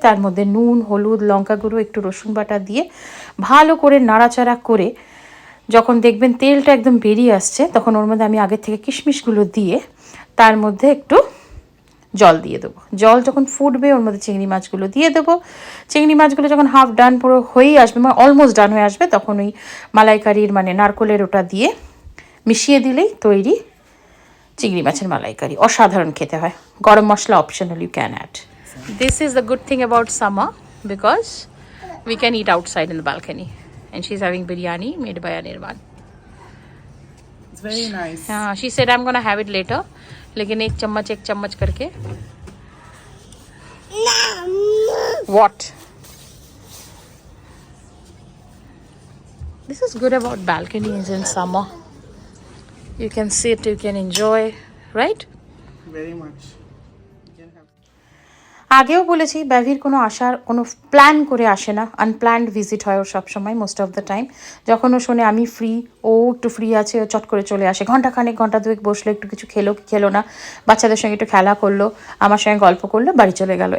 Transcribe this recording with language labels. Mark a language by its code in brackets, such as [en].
[bn] তার মধ্যে নুন, হলুদ, লঙ্কা গুঁড়ো, একটু রসুন বাটা দিয়ে ভালো করে নাড়াচাড়া করে যখন দেখবেন তেলটা একদম বেরিয়ে আসছে, তখন ওর মধ্যে আমি আগের থেকে কিশমিশগুলো দিয়ে তার মধ্যে একটু জল দিয়ে দেবো। জল যখন ফুটবে ওর মধ্যে চিংড়ি মাছগুলো দিয়ে দেবো। চিংড়ি মাছগুলো যখন হাফ ডান পুরো হয়েই আসবে, মানে অলমোস্ট ডান হয়ে আসবে, তখন ওই মালাইকারির মানে নারকোলের ওটা দিয়ে মিশিয়ে দিলেই তৈরি চিংড়ি মাছের মালাইকারি। অসাধারণ খেতে হয়। গরম মশলা optional, [en] You can add. This is the good thing about summer, because we can eat outside in the balcony, and she's having biryani made by Anirban. It's very nice. She said I'm gonna have it later, [hi] लेकिन एक चम्मच करके. [en] What? This is good about balconies in summer. You can sit, you can enjoy, right? Very much. [bn] আগেও বলেছি ব্যাভির কোনো plan করে আসে না, আনপ্ল্যান্ড ভিজিট হয় ওর সবসময়, মোস্ট অফ দ্য টাইম। যখন ও শোনে আমি ফ্রি, ও একটু ফ্রি আছে, ও চট করে চলে আসে। ঘন্টা দুয়েক বসলো, একটু কিছু খেলো না, বাচ্চাদের সঙ্গে একটু খেলা করলো, আমার সঙ্গে গল্প করলো, বাড়ি চলে গেল।